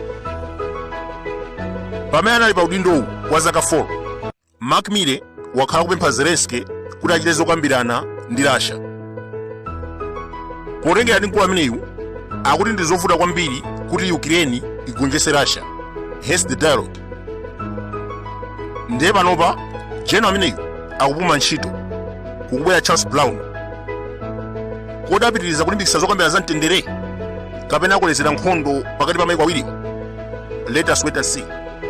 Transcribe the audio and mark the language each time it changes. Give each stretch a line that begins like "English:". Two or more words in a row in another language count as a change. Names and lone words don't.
Nyanja: Pamene anali pa udindowu wa zaka 4, McMillan wakhala kupempha Zelensky kuti achite zokambirana ndi Russia. Potengera ndi mkulu ameneyu akuti ndi zovuta kwambiri kuti Ukraine igonjetse Russia,
English: hence the dialogue.
Nyanja: Ndiye panopa General ameneyu akupuma ntchito kukubwera Charles Brown. Kodi apitiriza kulimbikitsa zokambirana za mtendere kapena akolezera nkhondo pakati pa maiko awiri?
English: Let us wait and see.